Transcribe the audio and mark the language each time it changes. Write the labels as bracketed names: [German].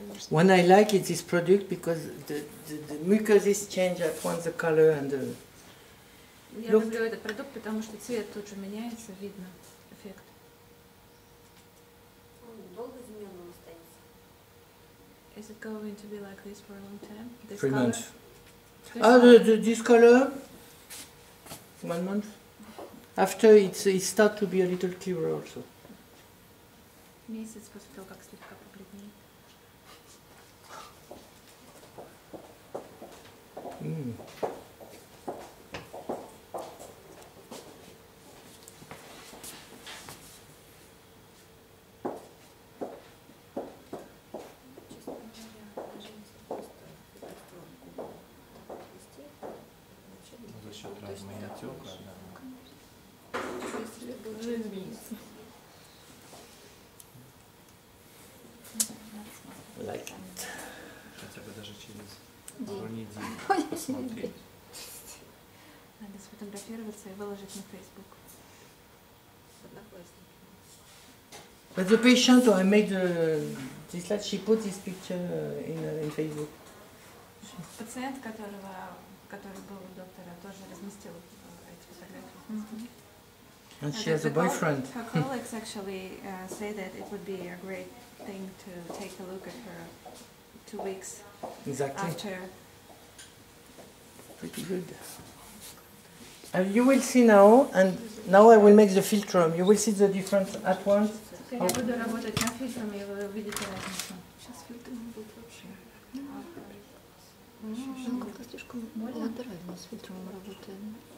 [English] When I like it, this product, because the mucouses change at once the color and the... [Russian] Я люблю этот продукт, потому что цвет тут же меняется, видно эффект. Долго измененным останется? [English] Is it going to be like this for a long time? This 3 color? months. This color, 1 month. After it starts to be a little clearer also. Месяц после того, как слегка побледнеет. [Russian] За счет травмы и отека, [English] Like it. [Russian] хотя бы даже через пару недель посмотреть. Надо сфотографироваться и выложить на Facebook. [English] But the patient, I made this slide, she put this picture in Facebook. [Russian] Пациент, который был у доктора, тоже разместил эти фотографии. [English] And she has a boyfriend. Her colleagues actually say that it would be a great thing to take a look at her 2 weeks Exactly. after. Pretty good. You will see now, and now I will make the filtrum. You will see the difference at once. [Russian] Я буду работать над фильтрами, и вы увидите разницу. Сейчас фильтры будут вообще. Ну, как-то слишком латерально с фильтром мы работаем.